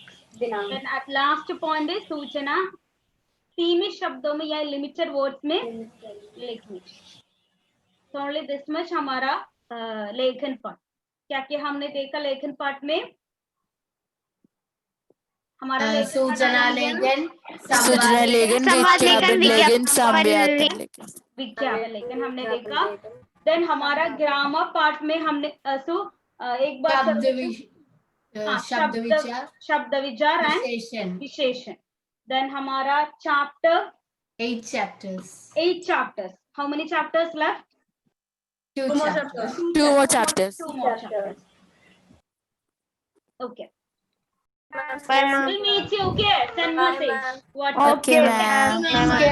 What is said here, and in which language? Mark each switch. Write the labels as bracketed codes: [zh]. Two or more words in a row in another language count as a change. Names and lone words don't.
[en] then at last point [hi] है सूचना सीमित शब्दों में या [en] limited words [hi] में लिखनी. तो [en] only this much [hi] हमारा लेखन पाठ. क्या क्या हमने देखा लेखन पाठ में? हमारा लेखन सूचना लेखन, सूचना लेखन, Samvad Vikhyapan Legan, Legan, Vikhyapan Samvyapan Legan. Legan. विज्ञापन लेखन हमने देखा। देन हमारा ग्रामर पार्ट में हमने एक बार हाँ, शब्द विचार, शब्द विचार एंड विशेषण, विशेषण। देन हमारा चैप्टर [en] 8 chapters, 8 chapters. How many chapters left? 2 chapters. Two more chapters. 2 more chapters. Okay. Bye, ma'am. We'll meet you. Okay. Send message. WhatsApp. Okay, ma'am. Okay, ma'am.